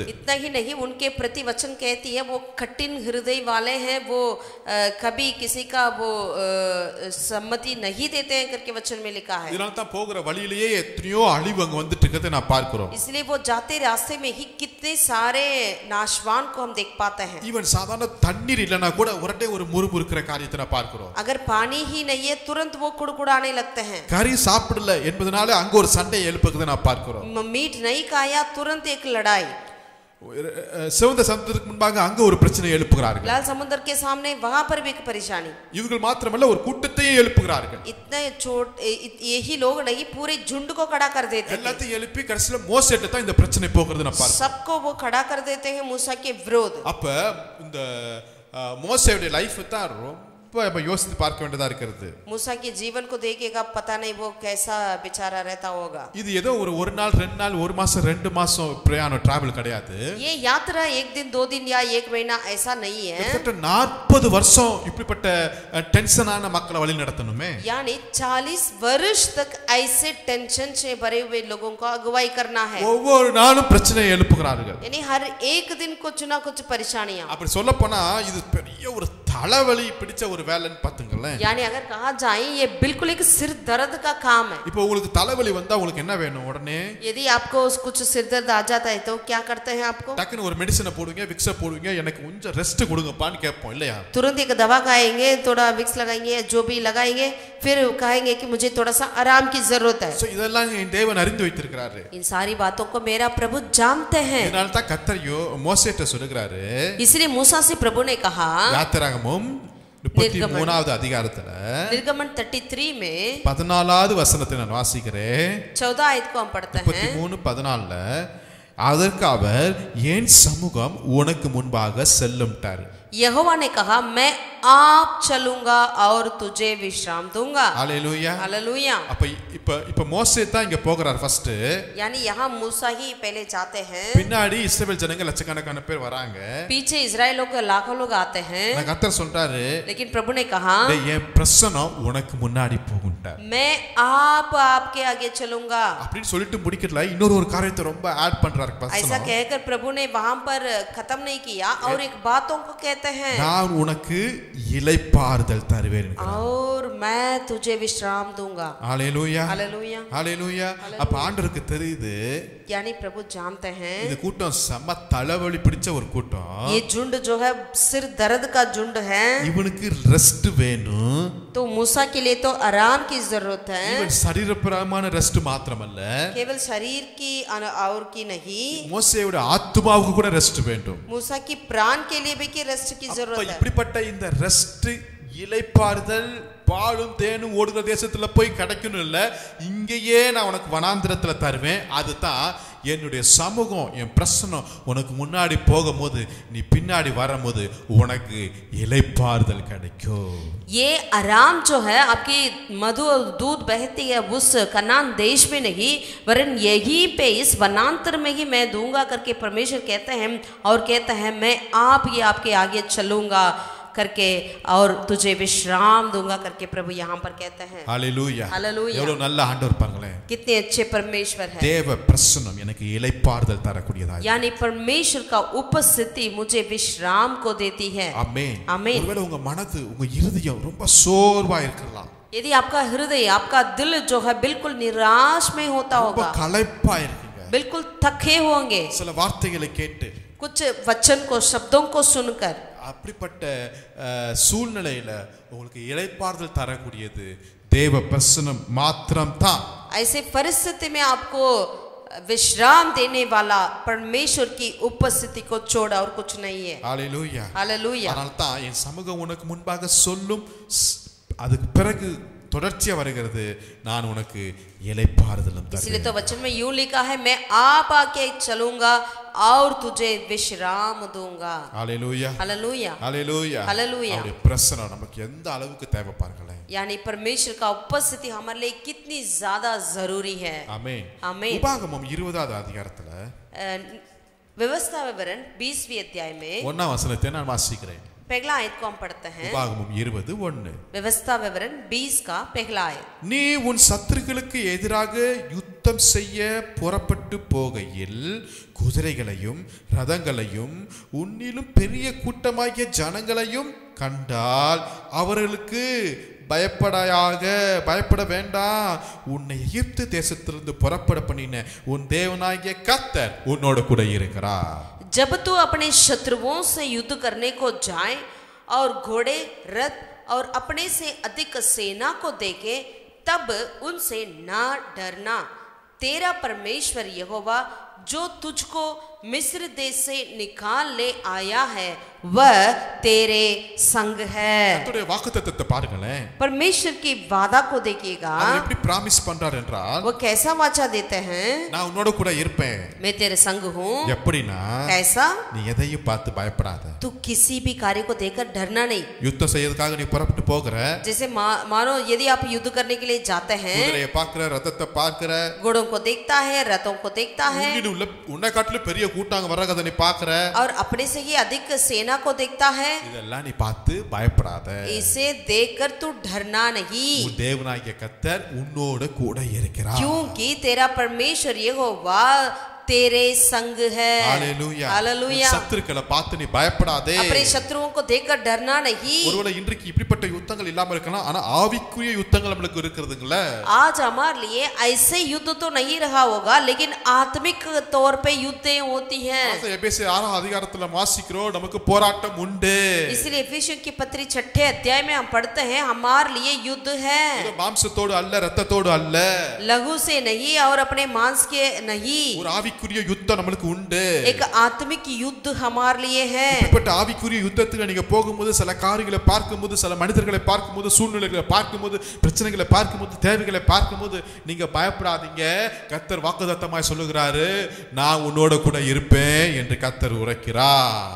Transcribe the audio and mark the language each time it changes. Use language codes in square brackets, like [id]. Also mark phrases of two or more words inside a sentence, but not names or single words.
[hi] इतना ही नहीं उनके प्रति वचन कहती है वो कठिन हृदय वाले हैं वो कभी किसी का वो सम्मति नहीं देते हैं करके वचन में लिखा है [ta] இதனால தான் போகிற வழியிலேயே எத்தனையோ அழிவு அங்க வந்துட்டு இருக்கிறதை நான் பார்க்கிறோம் [hi] इसलिए वो जाते रास्ते में ही कितने सारे नाशवान को हम देख पाते हैं [ta] ஈவன் சாதாரண தண்ணீர் இல்லனா கூட உடனே ஒரு முறுமுறுக்கிற காரியத்தை நான் பார்க்கிறோம் [hi] अगर पानी ही नहीं है तुरंत वो कुड़कुड़ाने लगते हैं [ta] கறி சாப்பிடல என்பதனால அங்க ஒரு சண்டை எழுப்புறதை நான் பார்க்கிறோம் [hi] मीट नहीं खाया तुरंत एक लड़ाई [ta] சிவந்த சமுத்திரத்துக்கு முன்பாக அங்க ஒரு பிரச்சனை எழுப்புகிறார்கள் [hi] लाल समुद्र के सामने वहां पर भी एक परेशानी [ta] இவர்கள் மாத்திரமல்ல ஒரு கூட்டத்தையே எழுப்புகிறார்கள் [hi] इतने यही लोग नहीं पूरे झुंड को खड़ा कर देते हैं [ta] எல்லாத்தையும் எழுப்பி கடைசில மோசேட்ட தான் இந்த பிரச்சனை போகிறது நான் பார்க்கிறேன் [hi] सबको वो खड़ा कर देते हैं मूसा के विरोध [ta] அப்ப இந்த மோசேவுடைய லைஃப் தான் ரொம்ப யோசித்து பார்க்க வேண்டியதா இருக்கிறது [hi] मूसा के जीवन को देखेगा पता नहीं वो कैसा बेचारा रहता होगा [ta] இது ஏதோ ஒரு நாள் ரெண்டு நாள் ஒரு மாசம் ரெண்டு மாசம் பிரயாணம் டிராவல் கிடையாது [hi] ये यात्रा एक दिन दो दिन या एक महीना ऐसा नहीं है [ta] கிட்டத்தட்ட 40 வருஷம் இப்படிப்பட்ட டென்ஷனான மக்களை வழி நடத்தணுமே [hi] यानी 40 वर्ष तक ऐसे टेंशन से भरे हुए लोगों को अगुवाई करना है [ta] ஒவ்வொரு நாளும் பிரச்சனையை எழுப்புகிறார்கள் [hi] यानी हर एक दिन कुछ ना कुछ परेशानियां [ta] அப்படி சொல்ல போனா இது பெரிய ஒரு தலைவலி பிடிச்ச ஒரு வேலைன்னு பாத்துங்களேன். [hi] यानी अगर कहा जाए ये बिल्कुल एक सिर दर्द का काम है. [ta] இப்போ உங்களுக்கு தலைவலி வந்தா உங்களுக்கு என்ன வேணும்? உடனே [hi] यदि आपको कुछ सिर दर्द आ जाता है तो क्या करते हैं आपको? [ta] டக்குன்னு ஒரு மெடிசனை போடுங்க, விக்ஸ போடுங்க, எனக்கு கொஞ்சம் ரெஸ்ட் கொடுங்கப்பான்னு கேட்போம் இல்லையா? [hi] तुरंत एक दवा खाएंगे, थोड़ा विक्स लगाएंगे, जो भी लगाएंगे, फिर कहेंगे कि मुझे थोड़ा सा आराम की जरूरत है. [ta] சோ இதெல்லாம் என் தேவன் அறிந்து வைத்திருக்கிறாரு. [hi] इन सारी बातों को मेरा प्रभु जानते हैं. [ta] இதனால தான் கர்த்தர் மோசேட்ட சொல்றாரு. [hi] इसलिए मूसा से प्रभु ने कहा [ta] யாத்திராகமம் 33வது அதிகாரத்துல [hi] निर्गमन 33 में [ta] 14வது வசனத்தை நான் வாசிக்கிறேன். [hi] 14 आयत को हम पढ़ते हैं. [ta] 33:14ல அதற்கு அவர் என் சமூகம் உனக்கு முன்பாக செல்லும்ட்டார். [hi] यहोवा ने कहा मैं आप चलूंगा और तुझे विश्राम दूंगा. हालेलुया हालेलुया. [ta] அப்ப இப்ப மோசே தான் இங்க போறார் ஃபர்ஸ்ட். [hi] यानी यहाँ मूसा ही पहले जाते हैं. [ta] பின்னாடி இஸ்ரவேல் ஜனங்க லட்சக்கணக்கான பேர் வராங்க. [hi] पीछे इजराइल लोग लाखों लोग आते हैं. [ta] கர்த்தர் சொல்றாரு, [hi] लेकिन प्रभु ने कहा [ta] என் பிரசன்னம் உனக்கு முன்னாடி போகும்ட்டார். [hi] मैं आप आपके आगे चलूंगा. [ta] அப்படின்னு சொல்லிட்டு முடிக்கல, இன்னொரு ஒரு காரியத்தை ரொம்ப ஆட் பண்றாரு. [hi] ऐसा कहकर प्रभु ने वहां पर खत्म नहीं किया और एक बातों को कहते हैं [ta] நான் உனக்கு இளைப்பாறுதல் தருவேன் [hi] और मैं तुझे विश्राम दूंगा. हालेलुया हालेलुया. हालेलुया. [ta] அப்ப ஆண்டவருக்கு தெரியுது, [hi] यानी प्रभु जानते हैं [ta] இந்த கூட்டம் செம தலைவலி பிடிச்ச ஒரு கூட்டம். [hi] ये झुंड जो है सिर दर्द का झुंड है. [ta] இவனுக்கு ரெஸ்ட் வேணும். [hi] तो मूसा के लिए तो आराम की जरूरत है. [ta] இவன் சரீரப்பிரமான ரெஸ்ட் மாத்திரமல்ல, [hi] केवल शरीर की और की नहीं, [ta] மோசேயோட ஆத்துமாவுக்கு கூட ரெஸ்ட் வேண்டும். [hi] मूसा की प्राण के लिए भी की रेस्ट की जरूरत है. [ta] இப்படிப்பட்ட இந்த ரெஸ்ட் இளைப்பாறுதல் பாலும் தேனும் ஓடுகிற தேசத்துல போய் கிடைக்கணும் இல்ல, இங்கேயே நான் உனக்கு வனாந்திரத்துல தருவேன். அதுதான் என்னுடைய சமூகம், என் பிரசன்னம் உனக்கு முன்னாடி போகும்போது நீ பின்னாடி வரும்போது உனக்கு இளைப்பாறுதல் கிடைக்கும். [hi] ये आराम जो है आपकी मधु और दूध बहती है उस कनान देश में नहीं, वरन यही पे इस वनांतर में ही मैं दूंगा करके परमेश्वर कहते हैं. और कहते हैं मैं आप ये आपके आगे चलूंगा करके और तुझे विश्राम दूंगा करके प्रभु यहाँ पर कहते हैं. हालेलुया. हालेलुया. [ta] எவ்வளவு நல்ல ஆண்டவர் பாருங்களேன். [hi] कितने अच्छे परमेश्वर है. [ta] தேவ பிரசன்னம் எனக்கு இளைப்பாறுதல் தரக்கூடியதா. [hi] यानी परमेश्वर का उपस्थिति मुझे विश्राम को देती है. [ta] ஆமென். [hi] आमीन. [ta] ஒருவேளை உங்க மனது உங்க இருதயம் ரொம்ப சோர்வா இருக்கலாம். [hi] यदि आपका हृदय आपका दिल जो है बिल्कुल निराश में होता [ta] ரொம்ப [hi] होगा, [ta] களைப்பா இருக்கீங்க. [hi] बिल्कुल थके होंगे [ta] சில வார்த்தைகளை கேட்டு [hi] कुछ वचन को शब्दों को सुनकर, [ta] அப்படிப்பட்ட சூழ்நிலையில உங்களுக்கு இளைப்பாறுதல் தரக்கூடியது தேவ பிரசன்னம் மாத்திரம் தான். [hi] ऐसे परिस्थिति में आपको विश्राम देने वाला परमेश्वर की उपस्थिति को छोड़ा और कुछ नहीं है. [ta] ஹalleluya. [hi] हालेलुया. [ta] அதனால தான் என் சமூகம் உனக்கு முன்பாக சொல்லும், அதுக்கு பிறகு தொடர்ச்சியா வருகிறது, நான் உனக்கு இளைப்பாறுதலும் [hi] इसलिए [ta] தருவேன். [hi] तो वचन में यूं लिखा है मैं आप आके चलूंगा और तुझे विश्राम दूंगा. [ta] ஹalleluya. [hi] हालेलुया. [ta] ஹalleluya. [hi] हालेलुया. [ta] அவருடைய பிரசன்னம் நமக்கு எந்த அளவுக்கு தேவை பாருங்களேன். [hi] यानी परमेश्वर का उपस्थिति हमारे लिए कितनी ज्यादा जरूरी है. [ta] ஆமென். [hi] आमीन. [ta] உபாகமம் 20வது அதிகாரத்துல [hi] व्यवस्था विवरण 20वीं अध्याय में [ta] 1ஆம் வசனத்தை நான் வாசிக்கிறேன். [hi] पहला आयत को हम पढ़ते हैं. [ta] உபாகமம் 20:1. [hi] व्यवस्था विवरण 20 का पहला आयत. [ta] நீ உன் சத்துருக்களுக்கு எதிராக யுத்தம் செய்ய புறப்பட்டு போகையில் குதிரைகளையும் ரதங்களையும் உன்னிலும் பெரிய கூட்டமாகிய ஜனங்களையும் கண்டால் அவர்களுக்கு பயப்பட வேண்டாம். உன்னை எகிப்து தேசத்திலிருந்து புறப்பட பண்ணின உன் தேவனாகிய கர்த்தர் உன்னோட கூட இருக்கிறார். [hi] जब तू अपने शत्रुओं से युद्ध करने को जाए और घोड़े रथ और अपने से अधिक सेना को देखे, तब उनसे ना डरना. तेरा परमेश्वर यहोवा जो तुझको मिस्र देश से निकाल ले आया है वह तेरे संग है. [ta] கர்த்தருடைய வாக்குத்தத்தத்தை பாருங்களேன். [hi] परमेश्वर की वादा को देखिएगा. [ta] அவர் எப்படி பிராமிஸ் பண்றார் என்றால், [hi] वो कैसा वाचा देते हैं, [ta] நான் உன்னோட கூட இருப்பேன். [hi] मैं तेरे संग हूँ. [ta] எப்படினா, [hi] कैसा, [ta] நீ எதையும் பார்த்து பயப்படாத. [hi] तू किसी भी कार्य को देखकर डरना नहीं. [ta] யுத்தம் செய்யறதுக்காக நீ புறப்பட்டு போகிற, [hi] जैसे मानो यदि आप युद्ध करने के लिए जाते हैं, [ta] குதிரையை பார்க்கிற, ரதத்தை பார்க்கிற, [hi] घोड़ों को देखता है, रथों को देखता है [ta] உன்னை காட்டிலும் பெரிய கூட்டாங்க வர்றத நீ பார்க்கிற, [hi] और अपने से ही अधिक सेना को देखता है. [ta] இதெல்லாம் நீ பார்த்து பயப்படாத. [hi] इसे देखकर तू डरना नहीं, [ta] உன் தேவனாகிய கர்த்தர் உன்னோட கூட இருக்கிறார். [hi] क्योंकि तेरा परमेश्वर यहोवा तेरे संग है। [ta] ஹalleluya. [hi] हालेलुया। [ta] சத்துருக்களை பார்த்து நீ பயப்படாதே. [hi] अपने शत्रुओं को देखकर डरना नहीं। [ta] ஒருவேளை இன்றைக்கு இப்படிப்பட்ட யுத்தங்கள் இல்லாம இருக்கலாம், ஆனா ஆவிக்குரிய யுத்தங்கள் நமக்கு இருக்குதுங்கள। [hi] आज हमारे लिए ऐसे युद्ध तो नहीं रहा होगा, लेकिन आत्मिक तौर पे युद्धें होती हैं। [ta] எபேசியர் 6 அதிகாரத்துல வாசிக்கிறோம், நமக்கு போராட்டம் உண்டு। [hi] इसलिए एफिसियों की पत्री 6 अध्याय में हम पढ़ते हैं हमारे लिए युद्ध है। [ta] மாம்சத்தோடு அல்ல, இரத்தத்தோடு அல்ல, [hi] लहू से नहीं और अपने मांस के नहीं। [ta] ஒரு ஆவிக்குரிய யுத்தம் நமக்கு உண்டு। [hi] एक आत्मिक युद्ध हमारे लिए है। [ta] இப்படிப்பட்ட ஆவிக்குரிய யுத்தத்துக்கு நீங்க போகும்போது, சில காரியங்களை பார்க்கும்போது, சில மனிதர்களை பார்க்கும்போது, சூழ்நிலைகளை பார்க்கும்போது, பிரச்சனைகளை பார்க்கும்போது, தேவைகளை பார்க்கும்போது நீங்க பயப்படாதீங்க। கர்த்தர் வாக்குத்தத்தமாய் சொல்லுகிறாரு, நான் உன்னோட கூட இருப்பேன் என்று கர்த்தர் உரைக்கிறார்।